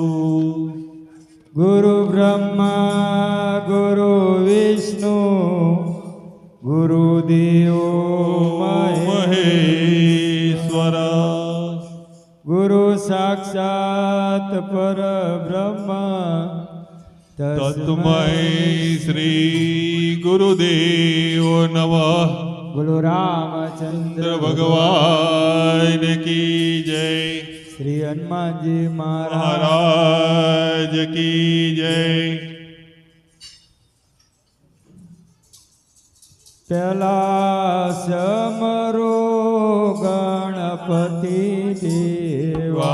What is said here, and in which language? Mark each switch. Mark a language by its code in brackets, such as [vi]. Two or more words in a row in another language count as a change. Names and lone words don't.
[sa] गुरु ब्रह्मा गुरु विष्णु गुरुदेव महेश्वर गुरु साक्षात् परब्रह्म तस्मै श्री गुरुदेव नमः। [hi] बोलो रामचंद्र भगवान की जय। श्री हनुमान जी महाराज की जय। पहला समरो गणपति देवा